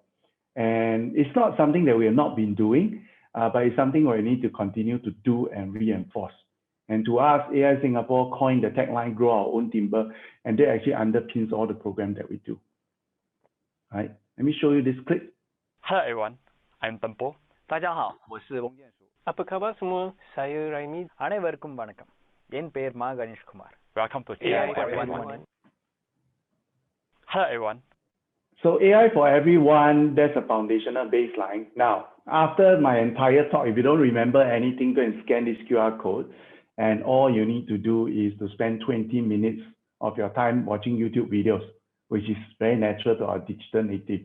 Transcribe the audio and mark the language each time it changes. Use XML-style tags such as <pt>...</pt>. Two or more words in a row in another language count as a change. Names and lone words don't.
<en>And it's not something that we have not been doing, but it's something where we need to continue to do and reinforce. And to us, AI Singapore coined the tagline, Grow Our Own Timber, and that actually underpins all the programs that we do. All right, let me show you this clip. Hello everyone, I'm Tempo.</en> <zh>大家好，我是翁建书。</zh> <ms>Apa khabar semua? Saya Raimi.</ms> <ta>அனைவருக்கும் வணக்கம். என் பெயர் மா கணேஷ் குமார்.</ta> <en>Welcome to AI for Everyone. Hello everyone. So AI for Everyone, that's a foundational baseline. Now, after my entire talk, if you don't remember anything, go and scan this QR code. And all you need to do is to spend 20 minutes of your time watching YouTube videos, which is very natural to our digital native.</en>